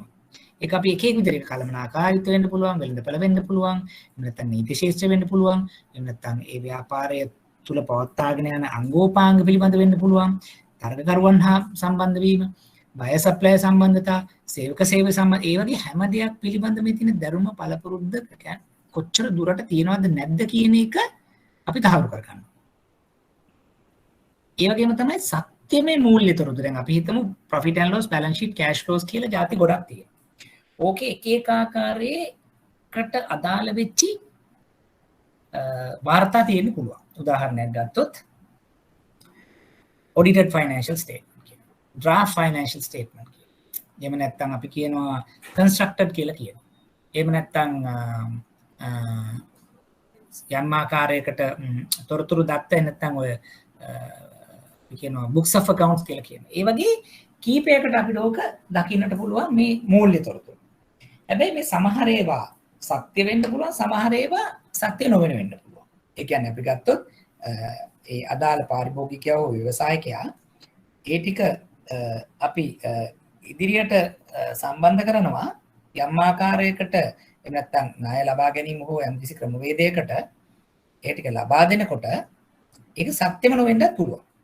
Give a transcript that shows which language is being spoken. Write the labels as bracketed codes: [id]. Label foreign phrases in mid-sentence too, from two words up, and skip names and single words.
[si] ඒක අපි එක එක විදිහට කළමනාකාරීත්ව වෙන්න පුළුවන්, වෙළඳපළ වෙන්න පුළුවන්, එහෙම නැත්නම් නීති ශාස්ත්‍ර වෙන්න පුළුවන්, එහෙම නැත්නම් ඒ ව්‍යාපාරය තුල පවත්වාගෙන යන අංගෝපාංග පිළිබඳ වෙන්න පුළුවන්, තරගකරුවන් හා සම්බන්ධ වීම, බය සප්ලයි සම්බන්ධතා, සේවක සේවය සම්බන්ධ, ඒ වගේ හැම දෙයක් පිළිබඳ මේ තියෙන ධර්ම පළපුරුද්ද කොච්චර දුරට තියෙනවද නැද්ද කියන එක අපි තහවුරු කරගන්නවා. ඒ වගේම තමයි සත්‍යමය මූල්‍ය තොරතුරු. දැන් අපි හිතමු [en] profit and loss, balance sheet, cash flows [si] කියලා ಜಾති ගොඩක් තියෙනවා. ඕකේ එක එක ආකාරයකට අදාළ වෙච්චි වාර්තා තියෙන්න පුළුවන්. උදාහරණයක් ගත්තොත් [en] audited financial statement [si] කියනවා. [en] draft financial statement [si] කියනවා. එහෙම නැත්නම් අපි කියනවා constructed කියලා කියනවා. එහෙම නැත්නම් යම් ආකාරයකට තොරතුරු දත්ත නැත්නම් ඔය කියනවා [en] books of accounts [si] කියලා කියනවා. ඒ වගේ කීපයකට අපිට ඕක දකින්නට පුළුවන් මේ මූල්‍ය තොරතුරු. හැබැයි මේ සමහර ඒවා සත්‍ය වෙන්න පුළුවන්, සමහර ඒවා සත්‍ය නොවන වෙන්න පුළුවන්. ඒ කියන්නේ අපි ගත්තොත් ඒ අදාළ පාරිභෝගිකයා හෝ ව්‍යවසායකයා ඒ ටික අපි ඉදිරියට සම්බන්ධ කරනවා යම් ආකාරයකට, එහෙම නැත්නම් ණය ලබා ගැනීම හෝ යම්කිසි ක්‍රමවේදයකට ඒ ටික ලබා දෙනකොට ඒක සත්‍යම නොවෙන්නත් පුළුවන්.